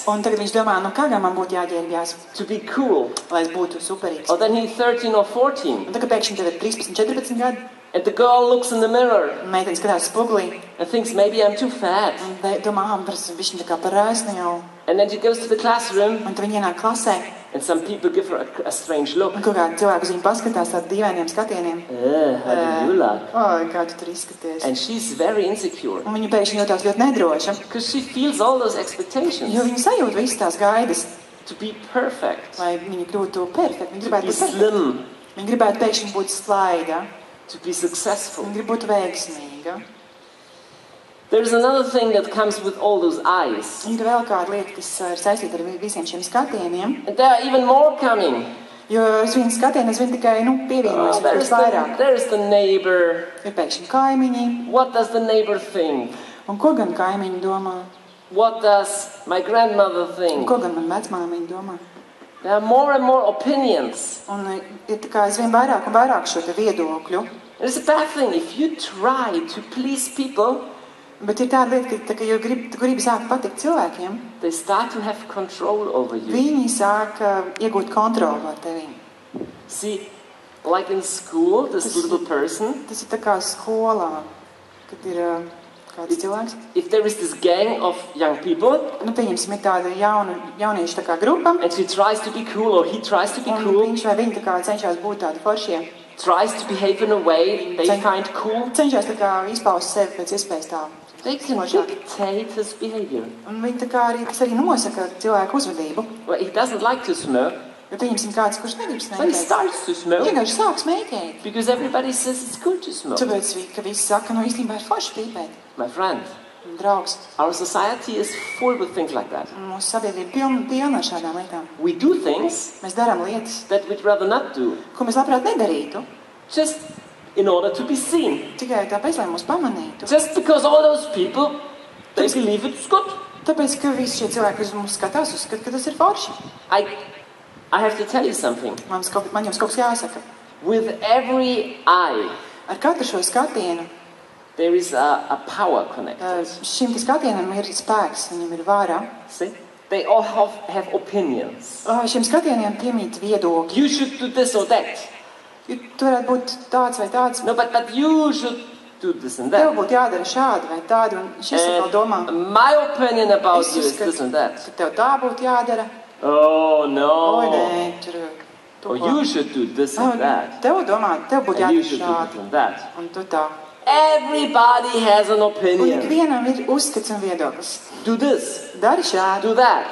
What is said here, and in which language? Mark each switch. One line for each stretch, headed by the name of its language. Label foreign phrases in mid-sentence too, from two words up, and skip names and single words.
Latvian: Un tagad viņš domā, nu kā gan man būtu jāģērbjās,
English: to be cool?
Latvian: lai es būtu superīgs.
English: Or then he's 13 or 14.
Latvian: Un tagad pēkšņi tev ir 13, 14 gadi.
English: And the girl looks in the mirror
Latvian: Un meitene skatās spogulī.
English: and thinks, maybe I'm too fat.
Latvian: Un domā, viņš tā kā par ēsni jau.
English: And then she goes to the classroom
Latvian: Un tad viņi ienāk klasē.
English: and some people give her a strange look.
Latvian: Un kaut kādi cilvēki uz viņu paskatās tādu dīvainiem skatieniem.
English: How do you look?
Latvian: Oi, kā tu tur izskaties.
English: And she's very insecure
Latvian: Un viņa pēkšņi jūtās ļoti nedroša.
English: because she feels all those expectations
Latvian: Jo viņa sajūt visas tās gaidas,
English: to be perfect,
Latvian: lai viņa kļūtu perfekta. Viņa to gribētu be būt perfekta. slim, Viņa gribētu pēkšņi būt slaiga.
English: to be successful.
Latvian: Viņa grib būt veiksmīga.
English: There's another thing that comes with all those eyes.
Latvian: Ir vēl kāda lieta, kas ir saistīta ar visiem šiem skatieniem.
English: And there are even more coming.
Latvian: Jo es vienu skatienu, es vien tikai pievienojos There's vairāk.
English: the neighbor.
Latvian: Ir pēkšņi kaimiņi.
English: What does the neighbor think?
Latvian: Un ko gan kaimiņi domā?
English: What does my grandmother Un think?
Latvian: ko gan man vecmāmiņi domā?
English: There are more and more opinions.
Latvian: Un ir tā kā aizvien vairāk un vairāk šo te viedokļu.
English: It's a bad thing if you try to please people.
Latvian: Bet ir tāda lieta, ka ja tu gribi sākt patikt cilvēkiem,
English: They start to have control over you.
Latvian: viņi sāk iegūt kontroli pār tevīm.
English: See, like in school, this little person,
Latvian: Tas ir tā kā skolā, kad ir kāds cilvēks.
English: if there is this gang of young people,
Latvian: Pieņemsim, ir tāda jauniešu tā kā grupa,
English: and she tries to be cool, or he tries to be un cool,
Latvian: viņš vai viņi tā kā cenšas būt tādi foršie.
English: tries to behave in a way they find cool,
Latvian: Cenšas tā kā izpaust sevi pēc iespējas tā.
English: they can dictate his behavior.
Latvian: Un viņi tā kā arī, tas arī nosaka cilvēku uzvedību.
English: Well, he doesn't like to smoke,
Latvian: Jo pieņemsim kāds, kurš negrib
English: so he
Latvian: smēķēt.
English: starts to smoke,
Latvian: Vienkārši sāk smēķēt.
English: because everybody says it's good to smoke.
Latvian: Tāpēc, ka visi saka, īstenībā ir forši pīpēt.
English: My friend,
Latvian: Un, draugs,
English: our society is full with things like that.
Latvian: mūsu sabiedrība pilna ar šādām lietām.
English: We do things
Latvian: Mēs darām lietas,
English: that we'd rather not do,
Latvian: ko mēs labprāt nedarītu,
English: just in order to be seen.
Latvian: tikai tāpēc, lai mūs pamanītu.
English: Just because all those people, they believe it's good.
Latvian: Tāpēc, ka visi šie cilvēki uz mums skatās, uzskata, ka tas ir forši.
English: I have to tell you something.
Latvian: Man jums kaut kas jāsaka.
English: With every eye,
Latvian: Ar katru šo skatienu
English: there is a power connected.
Latvian: šim te skatienam ir spēks, viņam ir vara.
English: See? They all have opinions.
Latvian: Šiem skatieniem piemīt viedokļi.
English: You should do this or that.
Latvian: Tu varētu būt tāds vai tāds.
English: No, but you should do this and Tev that.
Latvian: būtu jādara šādi vai tādi, un šis atkal domā.
English: And my opinion about Es you is
Latvian: uzskatu,
English: this and that.
Latvian: ka tev tā būtu jādara. Oh, Oi, no. nē, tur tu Or ko.
English: you should do this and that.
Latvian: Tev domā, tev būtu
English: And you jādara should do this šādi, and that.
Latvian: un tu tā.
English: Everybody has an Un opinion.
Latvian: ikvienam ir uzskats un viedoklis.
English: Do this,
Latvian: Dari šādi,
English: do that.